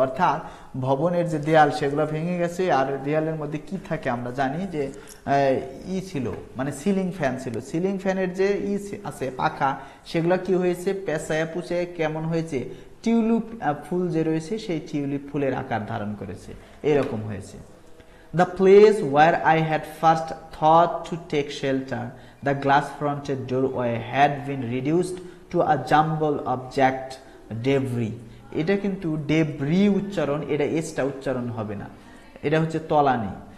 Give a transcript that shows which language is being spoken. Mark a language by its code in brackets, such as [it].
[bn] অর্থাৎ ভবনের যে দেয়াল সেগুলো ভেঙে গেছে, আর দেয়ালের মধ্যে কি থাকে আমরা জানি যে ছিল মানে সিলিং ফ্যান ছিল। সিলিং ফ্যানের যে আছে পাখা সেগুলো কি হয়েছে পেঁচায়া পুচে কেমন হয়েছে, টিউলিপ ফুল যে রয়েছে সেই টিউলিপ ফুলের আকার ধারণ করেছে, এরকম হয়েছে। [en] The place where I had first thought to take shelter, the glass-fronted doorway, had been reduced to a jumble of jagged debris। [bn] এটা কিন্তু ডেব্রি উচ্চারণ, এটা এসটা উচ্চারণ হবে না, এটা হচ্ছে তলানি।